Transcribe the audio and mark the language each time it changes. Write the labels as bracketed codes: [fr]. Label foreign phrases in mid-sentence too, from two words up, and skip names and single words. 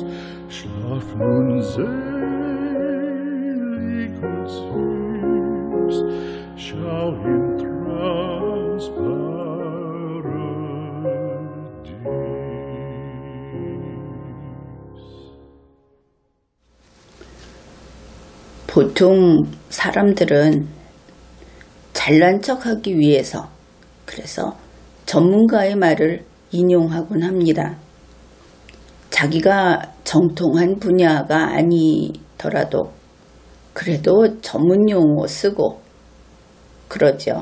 [de] Schlaf nun selig und süß, schau im Traumsparadies. [ko] 보통 사람들은 잘난 척하기 위해서 그래서 전문가의 말을 인용하곤 합니다. 자기가 정통한 분야가 아니더라도 그래도 전문용어 쓰고 그러죠.